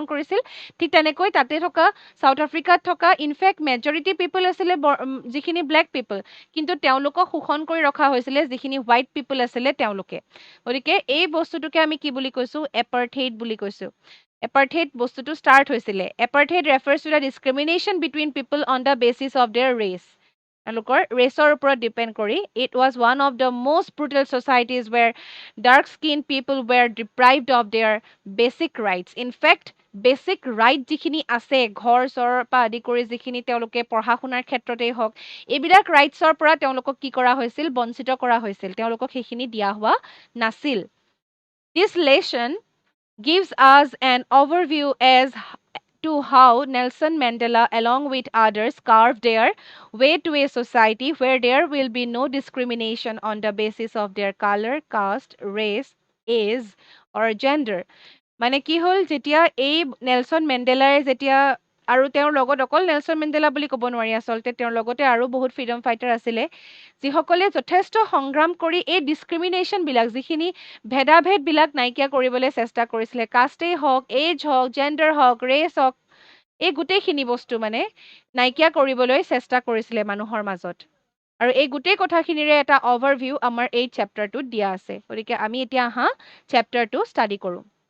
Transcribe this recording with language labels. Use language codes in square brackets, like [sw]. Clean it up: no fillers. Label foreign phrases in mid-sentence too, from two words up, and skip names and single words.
[as] কৰিছিল ঠিক তেনেকৈ তাতে থকা চাউথ আফ্ৰিকাত থকা [en] in fact majority people [as] আছিলে যিখিনি [en] black people [as] কিন্তু তেওঁলোকক শোষণ কৰি ৰখা হৈছিলে যিখিনি [en] white people [as] আছিলে তেওঁলোকে গতিকে এই বস্তুটোকে আমি কি বুলি কৈছো এপাৰ্থেইড বুলি কৈছো এপাৰ্থেইড বস্তুটো ষ্টাৰ্ট হৈছিলে [en] apartheid refers to the discrimination between people on the basis of their race [as] তেওঁলোকৰ ৰেচৰ ওপৰত ডিপেণ্ড কৰি [en] it was one of the most brutal societies where dark skin people were deprived of their basic rights in fact basic right [as] যিখিনি আছে ঘৰ চৰৰ পৰা আদি কৰি যিখিনি তেওঁলোকে পঢ়া শুনাৰ ক্ষেত্ৰতেই হওক এইবিলাক ৰাইটছৰ পৰা তেওঁলোকক কি কৰা হৈছিল বঞ্চিত কৰা হৈছিল তেওঁলোকক সেইখিনি দিয়া হোৱা নাছিল [en] This lesson gives us an overview as to how Nelson Mandela, along with others, carved their way to a society where there will be no discrimination on the basis of their color, caste, race, age, or gender. [as] মানে কি হ'ল যেতিয়া এই নেলছন মেণ্ডেলাই যেতিয়া আৰু তেওঁৰ লগত অকল নেলছন মেণ্ডেলা বুলি ক'ব নোৱাৰি আচলতে তেওঁৰ লগতে আৰু বহুত [en] freedom fighter [as] আছিলে যিসকলে যথেষ্ট সংগ্ৰাম কৰি এই ডিছক্ৰিমিনেশ্যনবিলাক যিখিনি ভেদাভেদবিলাক নাইকিয়া কৰিবলৈ চেষ্টা কৰিছিলে কাষ্টেই হওক এজ হওক জেণ্ডাৰ হওক ৰেচ হওক এই গোটেইখিনি বস্তু মানে নাইকিয়া কৰিবলৈ চেষ্টা কৰিছিলে মানুহৰ মাজত আৰু এই গোটেই কথাখিনিৰে এটা অভাৰভিউ আমাৰ এই চেপ্টাৰটোত দিয়া আছে গতিকে আমি এতিয়া আহা চেপ্টাৰটো ষ্টাডি কৰোঁ